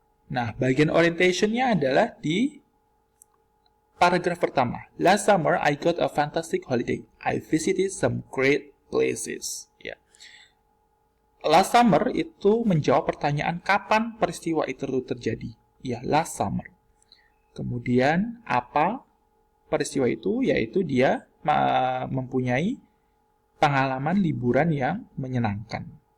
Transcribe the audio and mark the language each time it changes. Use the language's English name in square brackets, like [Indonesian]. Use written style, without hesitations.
[Indonesian] Nah, bagian orientation-nya adalah di paragraf pertama. [English] Last summer, I got a fantastic holiday. I visited some great places. [Indonesian] Ya. [English] Last summer [Indonesian] itu menjawab pertanyaan kapan peristiwa itu terjadi. Ya, [English] last summer. [Indonesian] Kemudian, apa peristiwa itu? Yaitu dia mempunyai pengalaman liburan yang menyenangkan.